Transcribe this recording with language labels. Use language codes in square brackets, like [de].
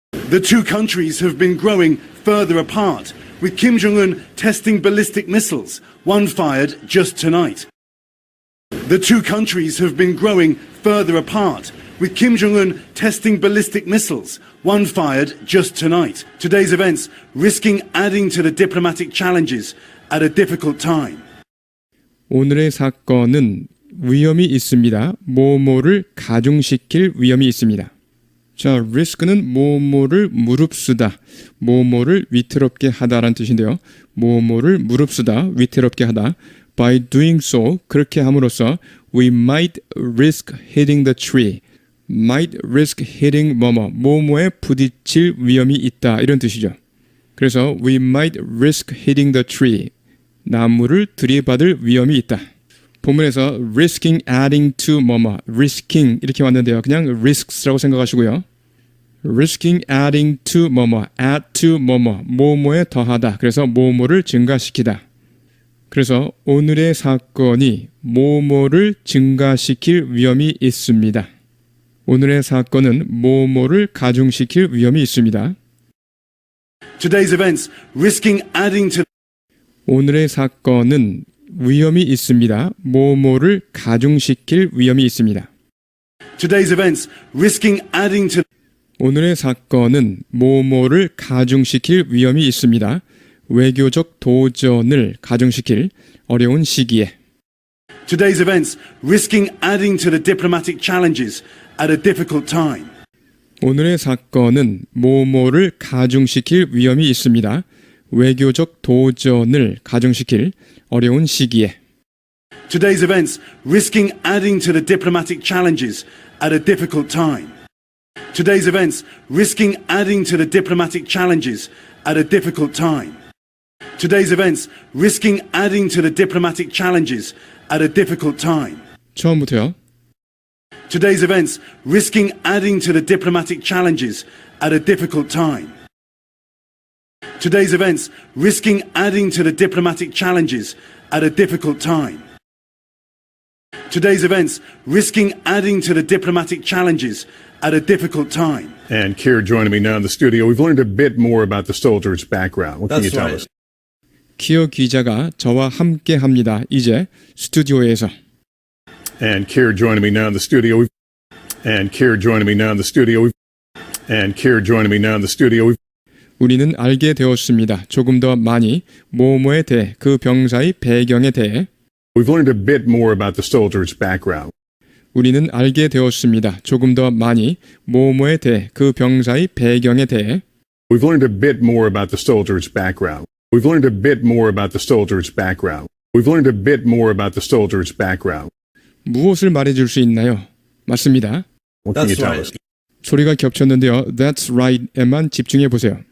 [en] The two countries have been growing further apart, with Kim Jong-un testing ballistic missiles, one fired just tonight. The two countries have been growing further apart, with Kim Jong-un testing ballistic missiles, one fired just tonight. Today's events risking adding to the diplomatic challenges at a difficult time. [ko] 오늘의 사건은 위험이 있습니다. 뭐뭐를 가중시킬 위험이 있습니다. 자, risk는 뭐뭐를 무릅쓰다, 뭐뭐를 위태롭게 하다라는 뜻인데요. 뭐뭐를 무릅쓰다, 위태롭게 하다. [en] By doing so, [ko] 그렇게 함으로써 [en] we might risk hitting the tree. might risk hitting [ko] 뭐뭐에 부딪힐 위험이 있다 이런 뜻이죠. [en] 그래서 we might risk hitting the tree. [ko] 나무를 들이받을 위험이 있다. 본문에서 [en] risking adding to risking [ko] 이렇게 왔는데요. 그냥 risks라고 생각하시고요. [en] risking adding to add to [ko] 뭐뭐에 더하다. 그래서 뭐뭐를 증가시키다. 그래서 오늘의 사건이 뭐뭐를 증가시킬 위험이 있습니다. 오늘의 사건은 뭐뭐를 가중시킬 위험이 있습니다. [en] Today's events risking adding to [ko] 오늘의 사건은 위험이 있습니다. 뭐뭐를 가중시킬 위험이 있습니다. [en] Today's events risking adding to [ko] 오늘의 사건은 뭐뭐를 가중시킬 위험이 있습니다. 외교적 도전을 가중시킬 어려운 시기에. [en] Today's events risking adding to the diplomatic challenges at a difficult time. [ko] 오늘의 사건은 뭐뭐를 가중시킬 위험이 있습니다. 외교적 도전을 가중시킬 어려운 시기에. [en] Today's events risking adding to the diplomatic challenges at a difficult time. Today's events risking adding to the diplomatic challenges at a difficult time. Today's events risking adding to the diplomatic challenges at a difficult time. [ko] 처음부터요. [en] Today's events risking adding to the diplomatic challenges at a difficult time. Today's events risking adding to the diplomatic challenges at a difficult time. Today's events risking adding to the diplomatic challenges at a difficult time. And Keir joining me now in the studio. We've learned a bit more about the soldier's background. What can you tell us? [ko] 키어 기자가 저와 함께 합니다. 이제 스튜디오에서. [en] And Keir joining me now in the studio. And Keir joining me now in the studio. And Keir joining me now in the studio. [ko] 우리는 알게 되었습니다. 조금 더 많이 뭐뭐에 대해 그 병사의 배경에 대해. [en] We've learned a bit more about the soldier's background. [ko] 우리는 알게 되었습니다. 조금 더 많이 뭐뭐에 대해 그 병사의 배경에 대해. [en] We've learned a bit more about the soldier's background. We've learned a bit more about the soldier's background. We've learned a bit more about the soldier's background. [ko] 무엇을 말해줄 수 있나요? 맞습니다. [en] What can you tell us? [ko] 소리가 겹쳤는데요. [en] That's right [ko] 에만 집중해 보세요.